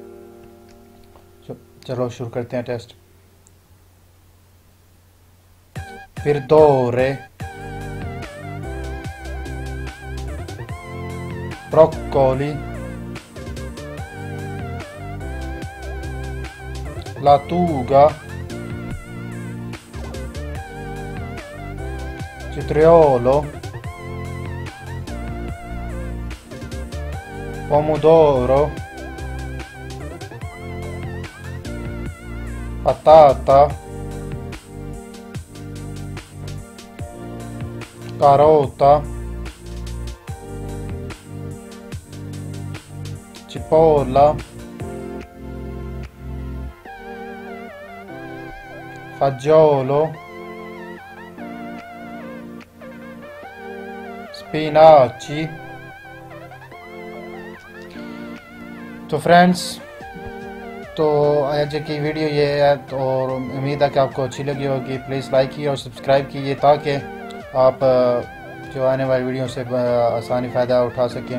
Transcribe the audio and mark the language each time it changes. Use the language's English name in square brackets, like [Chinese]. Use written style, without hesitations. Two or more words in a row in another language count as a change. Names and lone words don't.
[Hindi] चलो शुरू करते हैं टेस्ट। [Italian] verdure, broccoli, lattuga, cetriolo, pomodoro, patata, carota, cipolla, fagiolo, spinaci। [Hindi] तो फ्रेंड्स, तो आज की वीडियो ये है, तो उम्मीद है कि आपको अच्छी लगी होगी। प्लीज़ लाइक कीजिए और सब्सक्राइब कीजिए ताकि आप जो आने वाली वीडियो से आसानी फ़ायदा उठा सकें।